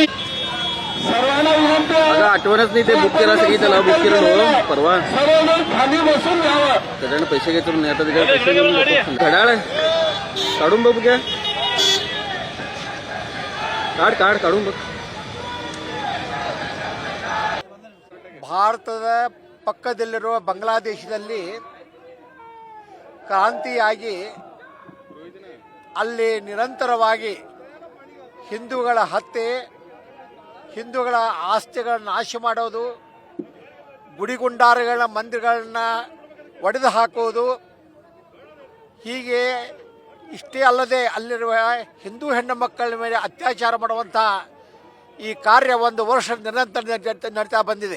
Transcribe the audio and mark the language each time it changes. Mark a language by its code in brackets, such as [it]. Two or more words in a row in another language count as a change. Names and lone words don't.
[mr] सर्वांना विनंती आहे, आठवणच नाही ते बुक केलं सगळी त्याला बुक केलं नव्हतं परवा. सर्वजण खाली बसून घ्यावं. त्याच्यानं पैसे घेतो नाही आता त्याच्यावर पैसे घेऊन जातो. घड्याळ आहे काढून बघू घ्या. काढून बघ. [kn] ಭಾರತದ ಪಕ್ಕದಲ್ಲಿರುವ ಬಾಂಗ್ಲಾದೇಶದಲ್ಲಿ ಕ್ರಾಂತಿಯಾಗಿ ಅಲ್ಲಿ ನಿರಂತರವಾಗಿ ಹಿಂದೂಗಳ ಹತ್ಯೆ, ಹಿಂದೂಗಳ ಆಸ್ತಿಗಳ ನಾಶ ಮಾಡೋದು, ಗುಡಿಗುಂಡಾರಗಳ ಮಂದಿರಗಳನ್ನ ಒಡೆದು ಹಾಕೋದು, ಹೀಗೆ ಇಷ್ಟೇ ಅಲ್ಲದೆ ಅಲ್ಲಿರುವ ಹಿಂದೂ ಹೆಣ್ಣು ಮಕ್ಕಳ ಮೇಲೆ ಅತ್ಯಾಚಾರ ಮಾಡುವಂಥ ಈ ಕಾರ್ಯ ಒಂದು ವರ್ಷ ನಿರಂತರ ನಡೀತಾ ಬಂದಿದೆ.